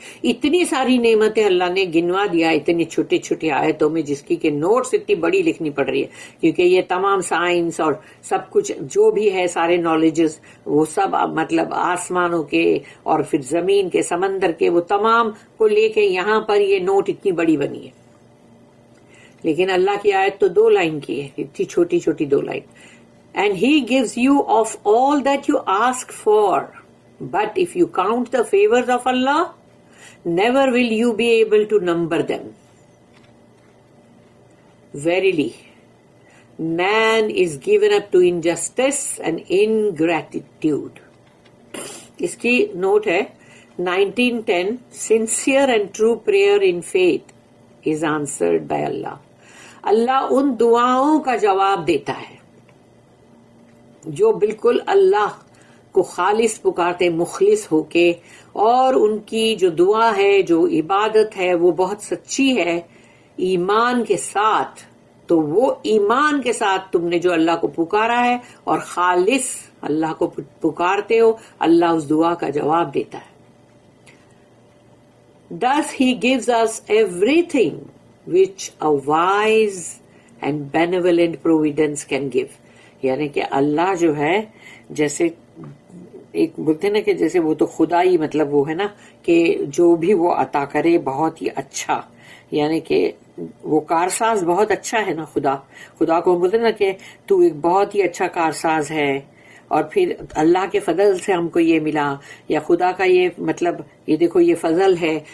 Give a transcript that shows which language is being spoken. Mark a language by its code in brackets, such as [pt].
[ur] اتنی ساری نعمتیں اللہ نے گنوا دیا اتنی چھوٹی چھوٹی آیتوں میں، جس کی کہ نوٹس اتنی بڑی لکھنی پڑ رہی ہے، کیونکہ یہ تمام سائنس اور سب کچھ جو بھی ہے، سارے نالجز، وہ سب مطلب آسمانوں کے اور پھر زمین کے، سمندر کے، وہ تمام کو لے کے یہاں پر یہ نوٹ اتنی بڑی بنی ہے. لیکن اللہ کی آیت تو 2 لائن کی ہے، اتنی چھوٹی چھوٹی 2 line. [en] And he gives you of all that you ask for. But if you count the favors of Allah, never will you be able to number them. Verily, man is given up to injustice and ingratitude. [ur] اس کی note ہے 1910. [en] Sincere and true prayer in faith is answered by Allah. [ur] اللہ ان دعاؤں کا جواب دیتا ہے جو بالکل اللہ کو خالص پکارتے، مخلص ہو کے، اور ان کی جو دعا ہے، جو عبادت ہے، وہ بہت سچی ہے ایمان کے ساتھ. تو وہ ایمان کے ساتھ تم نے جو اللہ کو پکارا ہے اور خالص اللہ کو پکارتے ہو، اللہ اس دعا کا جواب دیتا ہے. [en] Thus he gives us everything which a wise and benevolent providence can give. [ur] یعنی کہ اللہ جو ہے، جیسے ایک بولتے ہیں نا کہ جیسے وہ تو خدا ہی، مطلب وہ ہے نا کہ جو بھی وہ عطا کرے بہت ہی اچھا، یعنی کہ وہ کارساز بہت اچھا ہے نا. خدا کو بولتے ہیں نا کہ تو ایک بہت ہی اچھا کارساز ہے، اور پھر اللہ کے فضل سے ہم کو یہ ملا، یا خدا کا یہ مطلب یہ دیکھو یہ فضل ہے.